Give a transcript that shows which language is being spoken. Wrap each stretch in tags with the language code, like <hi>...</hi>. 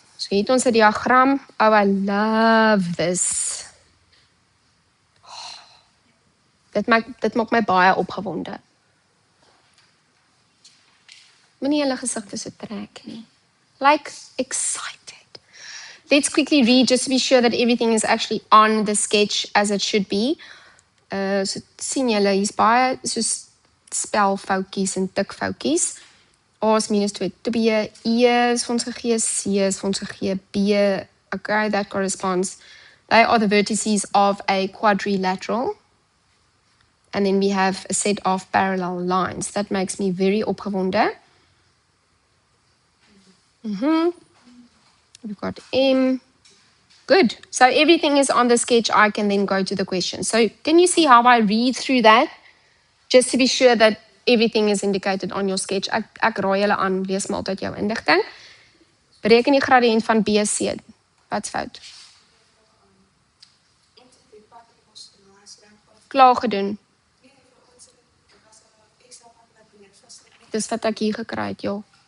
<af>So hier het ons 'n diagram.</af> <en>Oh, I love this.</en> <af>Dit maak my baie opgewonde. Moenie hulle gesigte so trek nie.</af> <en>Like excited. Let's quickly read just to be sure that everything is actually on the sketch as it should be.</en> <af>So sien julle, hier's baie soos spelfoutjies en tikfoutjies. A is minus 2, E is vir ons gegee, C is vir ons gegee, B, okay,</af> <en>that corresponds. They are the vertices of a quadrilateral. And then we have a set of parallel lines. That makes me very opgewonde. We've got M. Good. So everything is on the sketch. I can then go to the question. So can you see how I read through that? Just to be sure that everything is indicated on your sketch.</en> <af>Ek raai julle aan, lees maar altyd jou inligting. Bereken die gradiënt van BC. Wat's fout? Klaar gedoen. Dis wat ek hier gekry het, joh.</af>